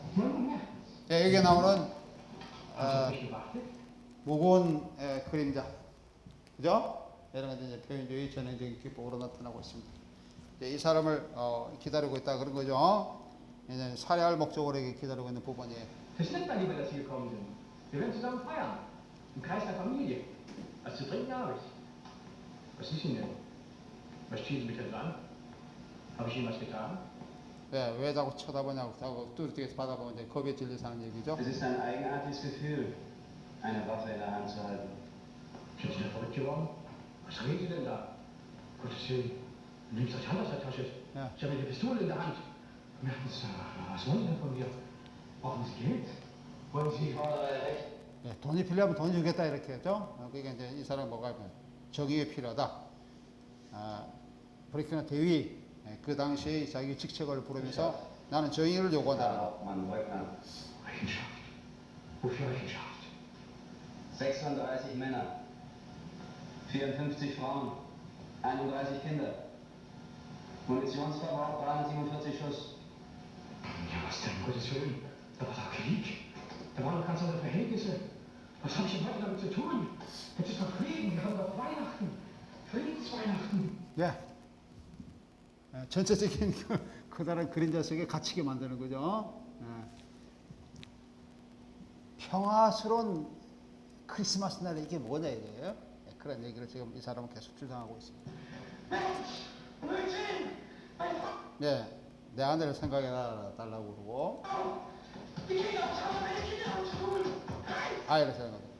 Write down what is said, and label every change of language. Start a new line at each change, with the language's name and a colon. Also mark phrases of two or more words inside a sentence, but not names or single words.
Korean: 예, 여기에 나오는 무거운 그림자, 그죠? 이런 것들 이제 표현주의 전형적인 기법으로 나타나고 있습니다. 이제 이 사람을 기다리고 있다 그런 거죠. 이제 살해할 목적으로 이렇게 기다리고 있는 부분이에요.
German: Verschnippt mal lieber, dass Sie gekommen sind. Wir werden zusammen feiern. Im Kreis der Familie. Was zu trinken habe ich. Was ist Ihnen denn? Was ziehen Sie mich denn so an? Habe ich Ihnen was getan?
Korean: 왜 자꾸 쳐다보냐고 자꾸 뚜렷하게 받아보면 이제 겁에 질려서 하는 얘기죠.
German: Es ist ein eigenartiges Gefühl, eine Waffe in der Hand zu halten. Sind Sie da verrückt geworden? Was reden Sie denn da? Gottes Willen, du nimmst euch Hand aus der Tasche. Ja. Ich habe eine Pistole in der Hand. Merken Sie, was wollen Sie denn von mir? Brauchen Sie Geld? Wollen Sie... Ich fordere Recht.
Korean: 돈이 필요하면 돈 주겠다 이렇게 했죠. 그러니까 이제 이 사람 뭐가 정의가 필요하다. 프리크나 대위 그 당시에 자기 직책을 부르면서 나는 정의를 요구한다.
German: Herr Hauptmann Bröckner. Rechenschaft. Wofür Rechenschaft? 36 Männer, 54 Frauen, 31 Kinder. Munitionsverbrauch 347 Schuss. Ja, was denn, um Gottes Willen? Da war doch Krieg. Da waren doch ganz andere Verhältnisse. Was habe ich denn heute damit zu tun? Jetzt ist doch Frieden, wir haben doch Weihnachten. Friedensweihnachten.
Korean: 예. 전체적인 커다란 그림자 속에 갇히게 만드는 거죠. 평화스러운 크리스마스 날에 이게 뭐냐 이거예요. 그런 얘기를 지금 이 사람은 계속 주장하고 있습니다. 네, 내 아내를 생각해 달라고 그러고 아이를 생각해.